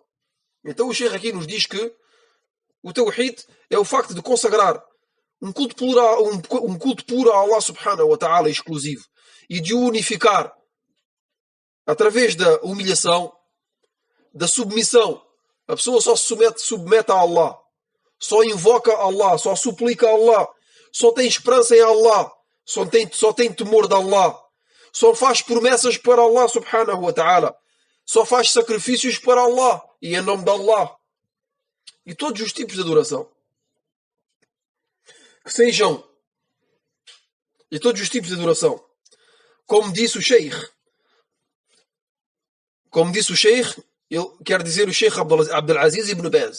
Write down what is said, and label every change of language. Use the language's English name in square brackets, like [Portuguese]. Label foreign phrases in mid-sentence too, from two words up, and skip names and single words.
[Portuguese] Então o Sheikh aqui nos diz que o Tawhid é o facto de consagrar um culto puro a Allah [Arabic] سبحانه وتعالى [Portuguese] exclusivo e de o unificar através da humilhação, da submissão. A pessoa só se submete a Allah, só invoca Allah, só suplica a Allah, só tem esperança em Allah, só tem temor de Allah, só faz promessas para Allah [Arabic] سبحانه وتعالى, [Portuguese] só faz sacrifícios para Allah e em nome de Allah. E todos os tipos de adoração que sejam, e todos os tipos de adoração, como disse o Sheikh, ele quer dizer o Sheikh Abdulaziz ibn Baz.